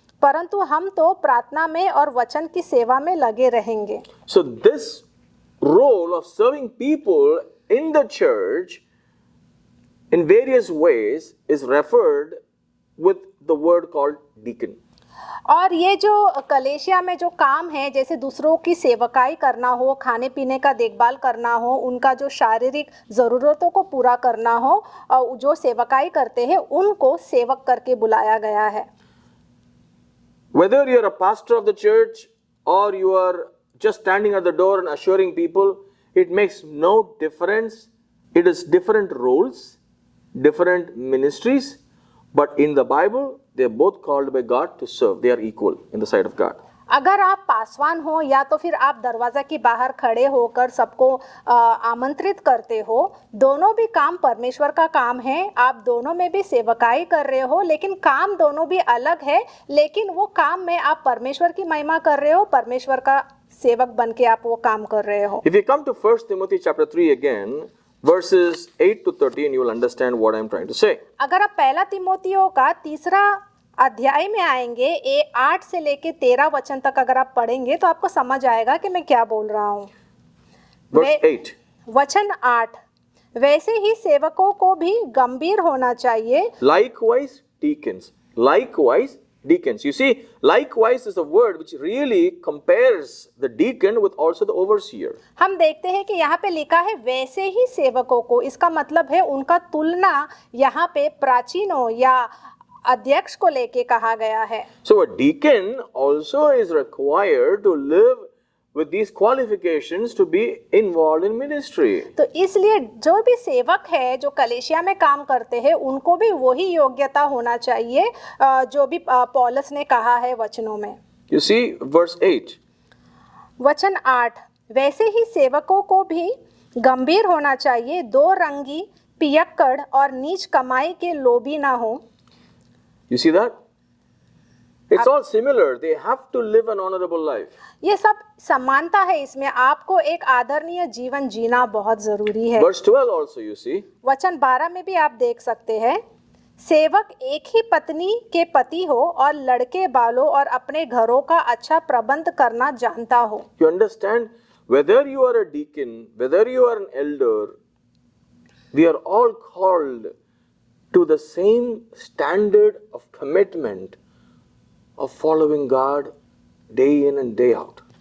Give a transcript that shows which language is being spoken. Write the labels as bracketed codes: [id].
[hi] परंतु हम तो प्रार्थना में और वचन की सेवा में लगे रहेंगे। [en] So this role of serving people in the church in various ways is referred with the word called deacon. [hi] और ये जो कलेशिया में जो काम है, जैसे दूसरों की सेवकाई करना हो, खाने पीने का देखभाल करना हो, उनका जो शारीरिक ज़रूरतों को पूरा करना हो, और जो सेवकाई करते हैं उनको सेवक करके बुलाया गया है। [en] Whether you are a pastor of the church or you are just standing at the door and assuring people, it makes no difference. It is different roles, different ministries, but in the Bible, they are both called by God to serve. They are equal in the sight of God. [hi] अगर आप पासवान हो या तो फिर आप दरवाज़ा के बाहर खड़े होकर सबको आमंत्रित करते हो, दोनों भी काम परमेश्वर का काम है। आप दोनों में भी सेवकाई कर रहे हो, लेकिन काम दोनों भी अलग है, लेकिन वो काम में आप परमेश्वर की महिमा कर रहे हो, परमेश्वर का सेवक बन के आप वो काम कर रहे हो। [en] If you come to 1 Timothy chapter 3 again, verses 8 to 13, you will understand what I am trying to say. [hi] अगर आप पहला तिमोथियों का 3रा अध्याय में आएंगे, 8 से लेके 13 वचन तक अगर आप पढ़ेंगे तो आपको समझ आएगा कि मैं क्या बोल रहा हूँ। [en] Verse 8. [hi] वचन 8, वैसे ही सेवकों को भी गंभीर होना चाहिए। [en] Likewise, deacons. Likewise, deacons. You see, likewise is a word which really compares the deacon with also the overseer. [hi] हम देखते हैं कि यहाँ पे लिखा है वैसे ही सेवकों को, इसका मतलब है उनका तुलना यहाँ पे प्राचीनों या अध्यक्ष को लेके कहा गया है। [en] So a deacon also is required to live with these qualifications to be involved in ministry. [hi] तो इसलिए जो भी सेवक है, जो कलेशिया में काम करते हैं, उनको भी वही योग्यता होना चाहिए जो भी पौलुस ने कहा है वचनों में। [en] You see, verse 8. [hi] वचन 8, वैसे ही सेवकों को भी गंभीर होना चाहिए, 2 रंगी, पियक्कड़ और नीच कमाई के लोभी ना हो। [en] You see that? It's all similar. They have to live an honorable life. [hi] ये सब समानता है इसमें। आपको एक आदरणीय जीवन जीना बहुत जरूरी है। [en] Verse 12 also you see. [hi] वचन 12 में भी आप देख सकते हैं, सेवक एक ही पत्नी के पति हो और लड़के बालों और अपने घरों का अच्छा प्रबंध करना जानता हो। [en] You understand, whether you are a deacon, whether you are an elder, we are all called to the same standard of commitment of following God day in and day out.